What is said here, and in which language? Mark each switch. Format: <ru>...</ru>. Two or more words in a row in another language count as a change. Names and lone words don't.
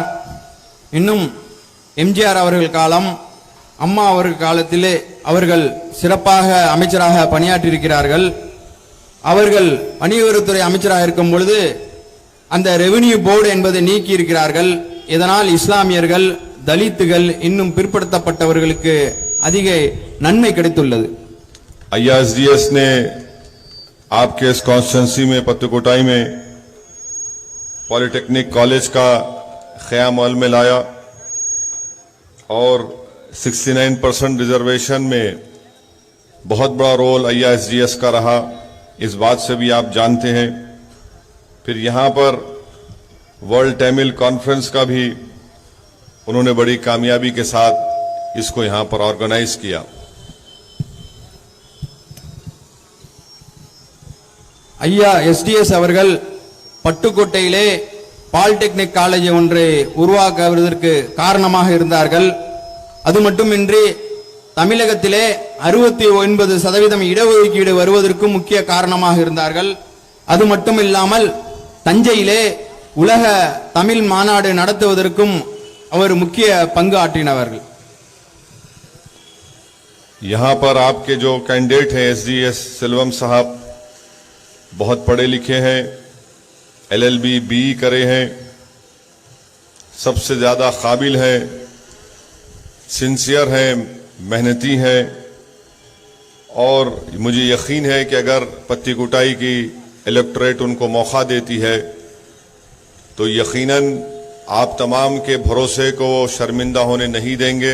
<ta>இன்னும் MGR அவர்கள் காலம், அம்மா அவர்கள் காலத்திலே அவர்கள் சிறப்பாக அமைச்சராக பணியாற்றியிருக்கிறார்கள். அவர்கள் வணிகவரித்துறை அமைச்சராக இருக்கும் பொழுது அந்த</ta> <en>revenue board</en> <ta>என்பதை நீக்கி இருக்கிறார்கள். இதனால் இஸ்லாமியர்கள், தலித்துகள், இன்னும் பிற்படுத்தப்பட்டவர்களுக்கு அதிக நன்மை கிடைத்துள்ளது.</ta> <hi>अय्या SDS ने आपके इस कॉन्स्टिट्यूंसी में पत्तीकोटाई में</hi> <en>polytechnic college</en> <hi>का क़याम अमल में लाया और 69% रिजर्वेशन में बहुत बड़ा रोल अय्या SDS का रहा। इस बात से भी आप जानते हैं। फिर यहाँ पर वर्ल्ड तमिल कॉन्फ्रेंस का भी उन्होंने बड़ी कामयाबी के साथ इसको यहाँ पर ऑर्गेनाइज किया।</hi> <ta>ஐயா SDS அவர்கள் பட்டுக்கோட்டையிலே</ta> <en>polytechnic college</en> <ta>ஒன்றை உருவாக்குவதற்கு காரணமாக இருந்தார்கள். அது மட்டுமின்றி தமிழகத்திலே 69% இடஒதுக்கீடு வருவதற்கும் முக்கிய காரணமாக இருந்தார்கள். அது மட்டுமில்லாமல் தஞ்சையிலே உலக தமிழ் மாநாடு நடத்துவதற்கும் அவர் முக்கிய பங்கு ஆற்றினவர்கள்.</ta> <hi>यहाँ पर आपके जो कैंडिडेट हैं एसडीएस सेल्वम साहब बहुत पढ़े लिखे हैं, एलएलबी बीई करे हैं, सबसे ज्यादा काबिल हैं, सिंसियर हैं, मेहनती हैं और मुझे यकीन है कि अगर पत्ती कुटाई की इलेक्टोरेट उनको मौका देती है तो यकीनन आप तमाम के भरोसे को शर्मिंदा होने नहीं देंगे।</hi>